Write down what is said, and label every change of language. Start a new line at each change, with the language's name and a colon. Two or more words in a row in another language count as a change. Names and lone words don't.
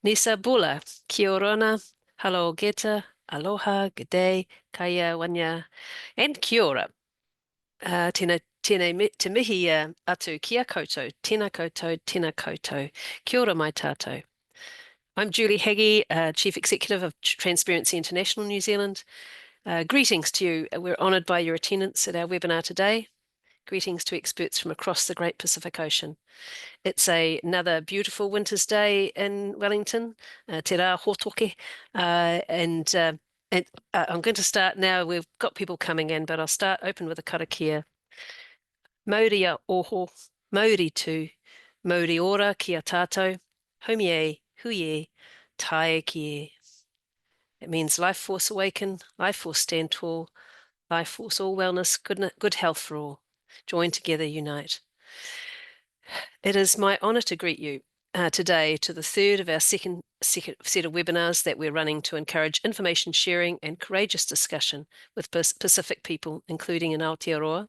Fijian: Nisa Bula,
Rarotongan: kia orana,
English: hello geta, aloha, good day, kaya wanya, and
Māori: kia ora. Te mihi atu kia koutou, tēnā koutou, tēnā koutou, kia ora mai tātou.
English: I'm Julie Haggie, Chief Executive of Transparency International New Zealand. Greetings to you. We're honoured by your attendance at our webinar today. Greetings to experts from across the Great Pacific Ocean. It's another beautiful winter's day in Wellington,
Māori: te rā hotoke,
English: and I'm going to start now. We've got people coming in, but I'll open with a karakia.
Māori: Mauri a oho, mauri tū, mauri ora ki a tātou, haumi e, hui e, tae ki e.
English: It means life force awaken, life force stand tall, life force all wellness, good health for all. Join together, unite. It is my honour to greet you today to the third of our second set of webinars that we're running to encourage information sharing and courageous discussion with Pacific people, including in Aotearoa.